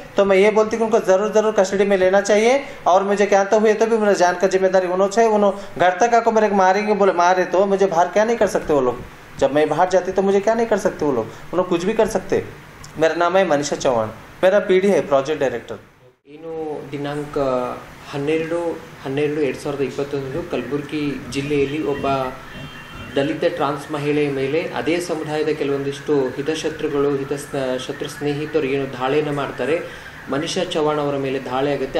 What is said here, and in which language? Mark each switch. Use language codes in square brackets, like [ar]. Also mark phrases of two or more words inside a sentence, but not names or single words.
[hi] तो मैं ये बोलती हूँ कि उनको ज़रूर कस्टडी में लेना चाहिए। और मुझे क्या तो हुए तो भी मेरे जान का जिम्मेदारी उन्होंने चाहिए। उन्होंने घर तक आको मेरे को मारेंगे, बोले मारे तो मुझे बाहर क्या नहीं कर सकते वो लोग। जब मैं बाहर जाती तो मुझे क्या नहीं कर सकते वो लोग कुछ भी कर सकते। मेरा नाम है मनीषा चौहान, मेरा PD है [en] project director. [kn] ಏನು ದಿನಾಂಕ 12/12/2021 ಕಲಬುರಗಿ ಜಿಲ್ಲೆಯಲ್ಲಿ ಒಬ್ಬ ದಲಿತ ಟ್ರಾನ್ಸ್ ಮಹಿಳೆಯ ಮೇಲೆ ಅದೇ ಸಮುದಾಯದ ಕೆಲವೊಂದಿಷ್ಟು ಶತ್ರು ಸ್ನೇಹಿತರು ಏನು ದಾಳಿಯನ್ನು ಮಾಡ್ತಾರೆ, ಮನೀಷಾ ಚವಾಣ್ ಅವರ ಮೇಲೆ ದಾಳಿ ಆಗುತ್ತೆ.